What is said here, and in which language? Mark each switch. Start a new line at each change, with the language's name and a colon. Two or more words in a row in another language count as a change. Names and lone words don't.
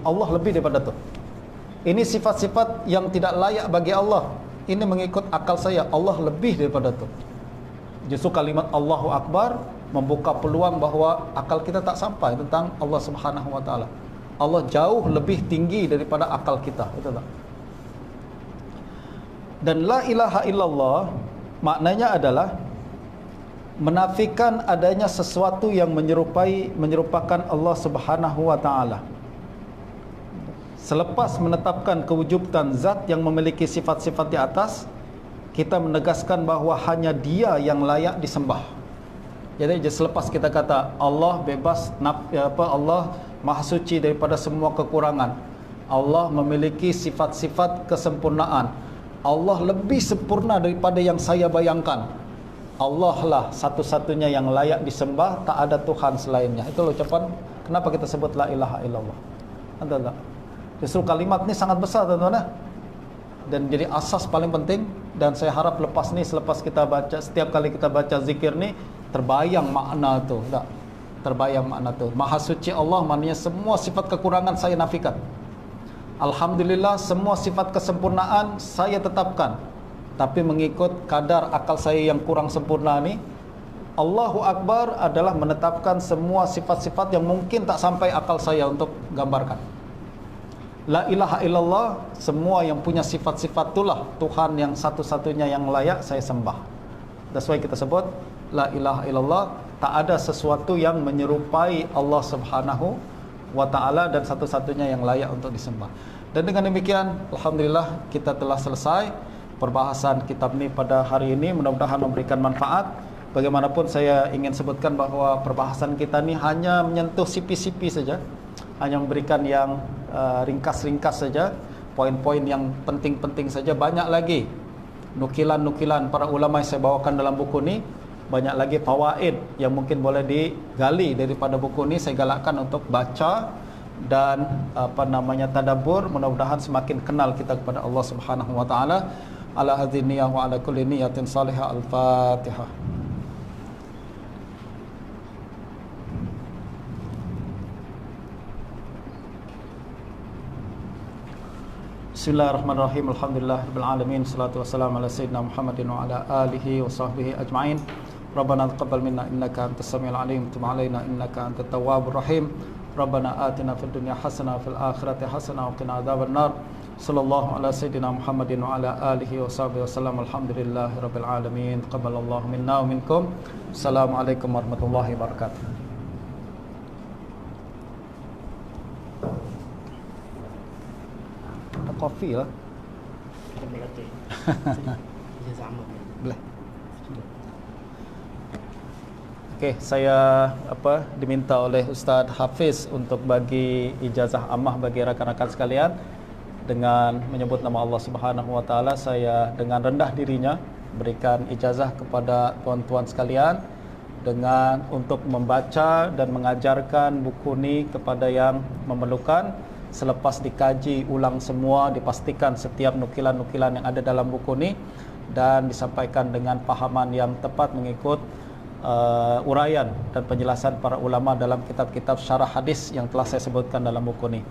Malay: Allah lebih daripada tu. Ini sifat-sifat yang tidak layak bagi Allah, ini mengikut akal saya. Allah lebih daripada tu. Justru kalimat
Arabic: الله أكبر
Malay: membuka peluang bahawa akal kita tak sampai tentang
Arabic: الله سبحانه وتعالى.
Malay: Allah jauh lebih tinggi daripada akal kita, betul tak? Dan
Arabic: لا إله إلا الله
Malay: maknanya adalah menafikan adanya sesuatu yang menyerupakan
Arabic: الله سبحانه وتعالى.
Malay: Selepas menetapkan kewujudan zat yang memiliki sifat-sifat di atas, kita menegaskan bahawa hanya Dia yang layak disembah. Jadi selepas kita kata Allah bebas, Allah Maha Suci daripada semua kekurangan, Allah memiliki sifat-sifat kesempurnaan, Allah lebih sempurna daripada yang saya bayangkan, Allah lah satu-satunya yang layak disembah, tak ada Tuhan selainnya. Itu ucapan kenapa kita sebut
Arabic: لا إله إلا الله.
Malay: Ada tak? Justru kalimat ni sangat besar tuan-tuan, dan jadi asas paling penting. Dan saya harap selepas kita baca, setiap kali kita baca zikir ni, terbayang makna tu, tak? Terbayang makna tu. Maha suci Allah maknanya semua sifat kekurangan saya nafikan. Alhamdulillah semua sifat kesempurnaan saya tetapkan, tapi mengikut kadar akal saya yang kurang sempurna ni.
Arabic: الله أكبر
Malay: adalah menetapkan semua sifat-sifat yang mungkin tak sampai akal saya untuk gambarkan.
Arabic: لا إله إلا الله,
Malay: semua yang punya sifat-sifat itulah Tuhan yang satu-satunya yang layak saya sembah.
English: That's why
Malay: kita sebut
Arabic: لا إله إلا الله,
Malay: tak ada sesuatu yang menyerupai
Arabic: الله سبحانه وتعالى
Malay: dan satu-satunya yang layak untuk disembah. Dan dengan demikian, alhamdulillah kita telah selesai perbahasan kitab ini pada hari ini. Mudah-mudahan memberikan manfaat. Bagaimanapun saya ingin sebutkan bahawa perbahasan kita ini hanya menyentuh sipi-sipi saja, hanya memberikan yang ringkas-ringkas saja, poin-poin yang penting-penting saja. Banyak lagi nukilan-nukilan para ulama yang saya bawakan dalam buku ini, banyak lagi fawaid yang mungkin boleh digali daripada buku ini. Saya galakkan untuk baca dan tadabbur. Mudah-mudahan semakin kenal kita kepada
Arabic: الله سبحانه وتعالى. على هذه النية وعلى كل نية صالحة. Al-Fatihah. Bismillahirrahmanirrahim. الحمد لله رب العالمين. الصلاة والسلام على سيدنا محمد وعلى آله وصحبه أجمعين. ربنا تقبل منا إنك أنت السميع العليم، تب علينا إنك أنت التواب الرحيم. ربنا آتنا في الدنيا حسنة وفي الآخرة حسنة وقنا عذاب النار. صلى الله على سيدنا محمد وعلى آله وصحبه وسلم. الحمد لله رب العالمين. تقبل الله منا ومنكم. السلام عليكم ورحمة الله وبركاته.
Malay: Kopi lah. Boleh. Okey, saya diminta oleh Ustaz Hafiz untuk bagi ijazah ammah bagi rakan-rakan sekalian dengan menyebut nama
Arabic: الله سبحانه وتعالى.
Malay: Saya dengan rendah dirinya berikan ijazah kepada tuan-tuan sekalian dengan untuk membaca dan mengajarkan buku ini kepada yang memerlukan. Selepas dikaji ulang semua, dipastikan setiap nukilan-nukilan yang ada dalam buku ini dan disampaikan dengan pahaman yang tepat mengikut uraian dan penjelasan para ulama dalam kitab-kitab syarah hadis yang telah saya sebutkan dalam buku ini.